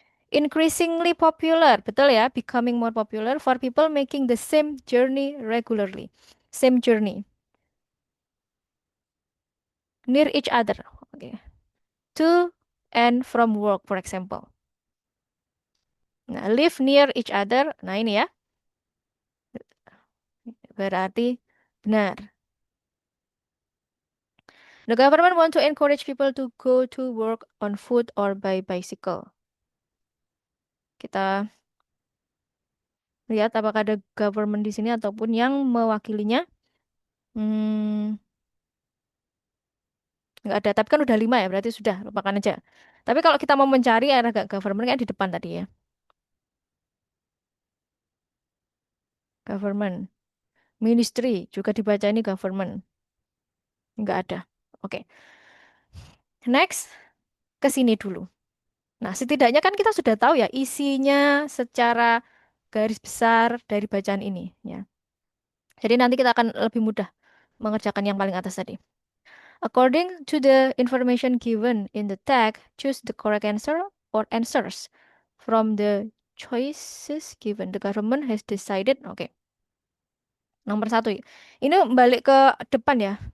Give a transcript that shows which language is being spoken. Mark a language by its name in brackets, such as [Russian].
[English] Increasingly popular, betul ya, becoming more popular for people making the same journey regularly. Same journey, near each other. Oke. To and from work, for example. Nah, live near each other. [Indonesian] Nah, ini ya, berarti benar. [English] The government want to encourage people to go to work on foot or by bicycle. [Indonesian] Kita lihat apakah ada government di sini ataupun yang mewakilinya. Hmm, nggak ada, tapi kan udah 5 ya, berarti sudah, lupakan aja. Tapi kalau kita mau mencari ada nggak government kan di depan tadi ya. Government. Ministry juga dibaca ini government. Nggak ada. Oke. Next, ke sini dulu. Nah, setidaknya kan kita sudah tahu ya isinya secara garis besar dari bacaan ini ya. Jadi nanti kita akan lebih mudah mengerjakan yang paling atas tadi. [English] According to the information given in the tag, choose the correct answer or answers from the choices given. The government has decided. [Indonesian] Oke, nomor satu. Ini balik ke depan ya.